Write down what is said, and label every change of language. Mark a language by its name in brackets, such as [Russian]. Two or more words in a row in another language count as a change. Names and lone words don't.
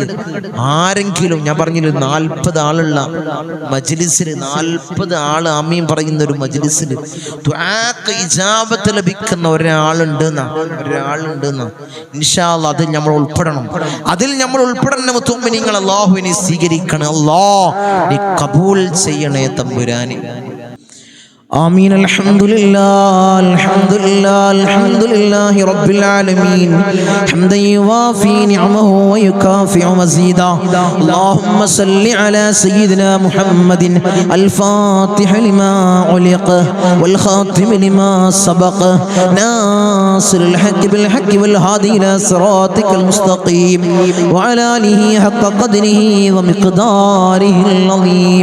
[Malayalam] ആരെങ്കിലും ഞാൻ പറഞ്ഞില്ല 40 ആളുള്ള മജ്ലിസിൽ 40 ആള് ആമീൻ പറയുന്ന ഒരു മജ്ലിസിൽ ദുആക്ക് ഇജാബത്ത് ലഭിക്കുന്ന ഒരാളുണ്ടെന്നാ [Arabic] إن شاء الله. [Malayalam] അതിൽ നമ്മൾ ഉൾപ്പെടണം. മുഅ്മിനീങ്ങൾ അല്ലാഹുവിനെ സ്വീകരിക്കണം അല്ലാഹ്. നീ കബൂൽ ചെയ്യണേ തമ്പുരാനെ. [Arabic] آمين. الحمد لله رب العالمين حمدا يوافي نعمه ويكافئ مزيدا. اللهم صل على سيدنا محمد الفاتح لما علق والخاتم لما سبق ناصر الحق بالحق والهادي إلى صراطك المستقيم وعلى آله حق قدره ومقداره العظيم.